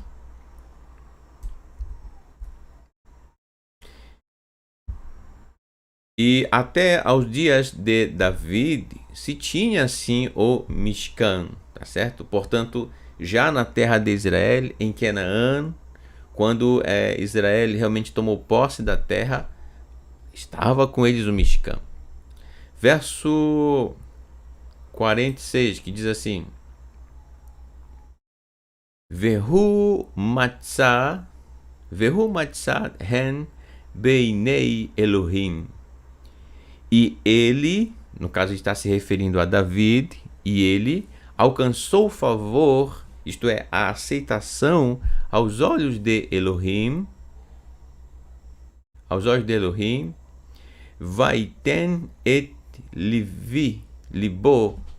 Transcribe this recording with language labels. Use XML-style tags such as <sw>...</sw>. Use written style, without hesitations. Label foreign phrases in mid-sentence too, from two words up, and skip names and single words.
<pt>E até aos dias de David se tinha assim o Mishkan, tá certo? Portanto, já na terra de Israel, em Canaã, quando Israel realmente tomou posse da terra, estava com eles o Mishkan. Verso 46, que diz assim:</pt> <he>והוא מצא חן בעיני אלוהים.</he> <pt>E ele, no caso está se referindo a David, e ele alcançou o favor, isto é, a aceitação aos olhos de Elohim,</pt> <he>ויתן את ליבו,</he>